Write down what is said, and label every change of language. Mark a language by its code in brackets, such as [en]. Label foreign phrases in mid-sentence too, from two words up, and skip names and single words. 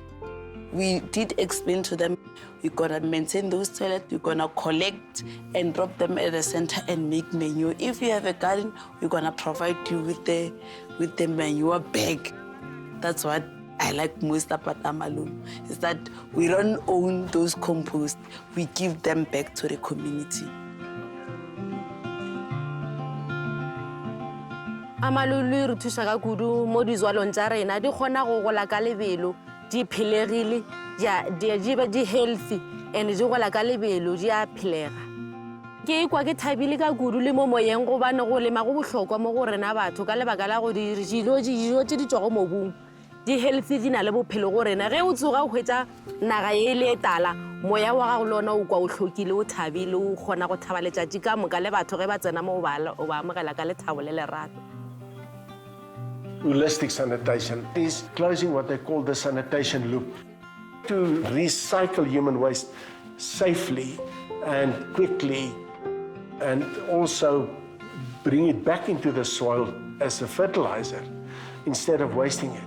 [en] We did explain to them, we're gonna maintain those toilets, we're gonna collect and drop them at the center and make manure. If you have a garden, we're gonna provide you with the manure bag. That's what I like most about Amalulu, is that we don't own those compost, we give them back to the community. [nso] Amalulu re thusa ka kudu mo dizwalong tsa rena di kgona go gola ka lebelo di philegile di healthy and di gola ka lebelo di a philega ke kwa ke thabile ka kudu le mo moyeng go bana go lema go bohlokwa mo go rena batho ka lebaka la go dijo tse di tswa go mobung di healthy di na le bophelo go rena ge o tsoga o hwetsa naga e le tala moya wa gago lona o kwa o hlokile o thabile o kgona go thaba letšatši ka moka le batho ge ba tsena mo o ba amogela ka lethabo le lerato. [en] Holistic sanitation is closing what they call the sanitation loop. To recycle human waste safely and quickly and also bring it back into the soil as a fertilizer instead of wasting it.